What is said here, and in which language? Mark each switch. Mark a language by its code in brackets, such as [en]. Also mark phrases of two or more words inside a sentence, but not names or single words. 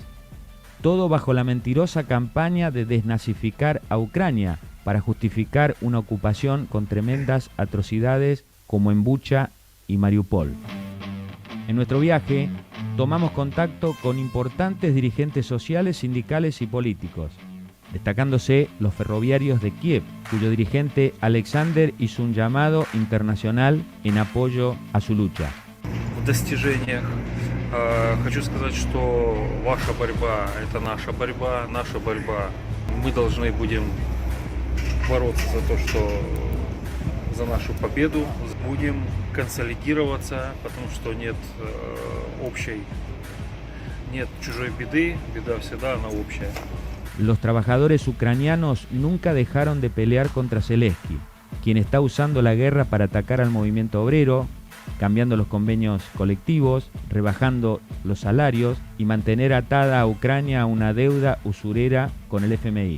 [es] Todo bajo la mentirosa campaña de desnazificar a Ucrania para justificar una ocupación con tremendas atrocidades como en Bucha y Mariupol. En nuestro viaje tomamos contacto con importantes dirigentes sociales, sindicales y políticos, destacándose los ferroviarios de Kiev, cuyo dirigente Alexander hizo un llamado internacional en apoyo a su lucha. [ru] В достижениях хочу сказать, что ваша борьба – это наша борьба. Мы должны будем бороться за то, что за нашу победу. Будем консолидироваться, потому что нет общей, нет чужой беды, беда всегда она общая. [es] Los trabajadores ucranianos nunca dejaron de pelear contra Zelensky, quien está usando la guerra para atacar al movimiento obrero, cambiando los convenios colectivos, rebajando los salarios y mantener atada a Ucrania a una deuda usurera con el FMI.